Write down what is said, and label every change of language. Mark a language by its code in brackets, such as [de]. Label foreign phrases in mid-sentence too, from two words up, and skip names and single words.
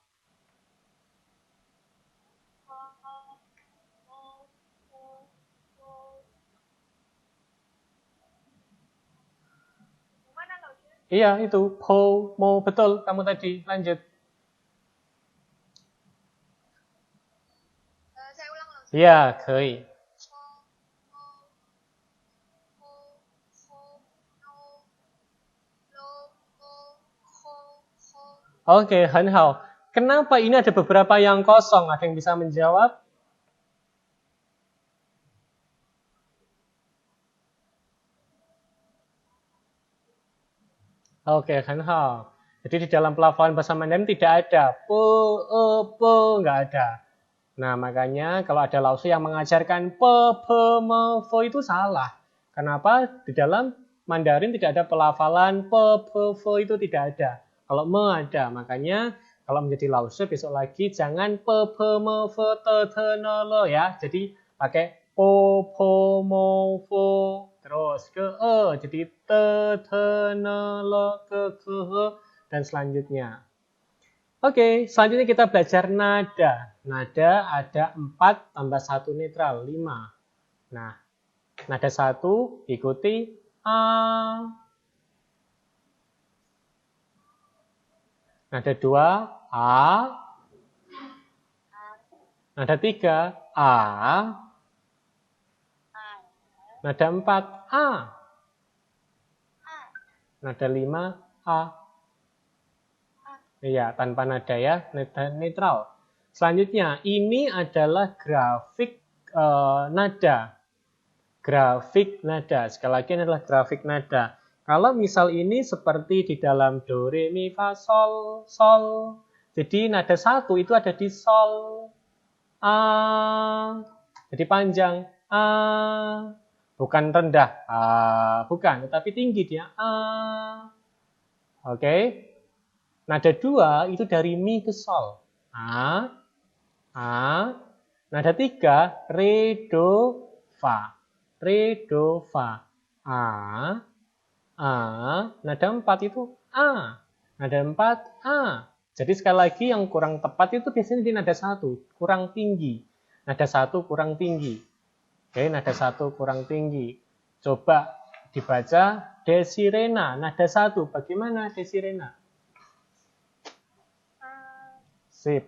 [id] Mana 老师？ iya itu, Po, Mo, betul kamu tadi, lanjut. Saya ulang 老师。 Iya, 可以。 Oke, 很好。Kenapa ini ada beberapa yang kosong? Ada yang bisa menjawab? Oke, 很好。Jadi di dalam pelafalan bahasa Mandarin tidak ada pe, nggak ada. Nah, makanya kalau ada lausu yang mengajarkan pe, me, fe itu salah. Kenapa? Di dalam Mandarin tidak ada pelafalan pe, fe itu tidak ada. Kalau me ada, makanya kalau menjadi lause besok lagi jangan pe, me, fe, te, ne, le ya. Jadi pakai po, mo, fo, terus ke jadi te, ne, le, ke, dan selanjutnya. Oke, selanjutnya kita belajar nada. Nada ada 4 tambah 1 netral, 5. Nah, nada 1 ikuti A. Nada 2, A. Nada 3, A. Nada 4, A. Nada 5, A. Iya, tanpa nada ya, nada netral. Selanjutnya, ini adalah grafik nada. Grafik nada. Sekali lagi ini adalah grafik nada. Kalau misal ini seperti di dalam do, re, mi, fa, sol, sol. Jadi nada 1 itu ada di sol. A. Jadi panjang. A. Bukan rendah. A. Bukan, tetapi tinggi dia. A. Oke. Nada 2 itu dari mi ke sol. A. A. Nada 3, re, do, fa. Re, do, fa. A. A. Nada 4 itu A. Nada 4, A. Jadi sekali lagi yang kurang tepat itu biasanya di nada 1. Kurang tinggi. Nada 1 kurang tinggi. Oke, nada 1 kurang tinggi. Coba dibaca desirena. Nada 1. Bagaimana desirena? Sip.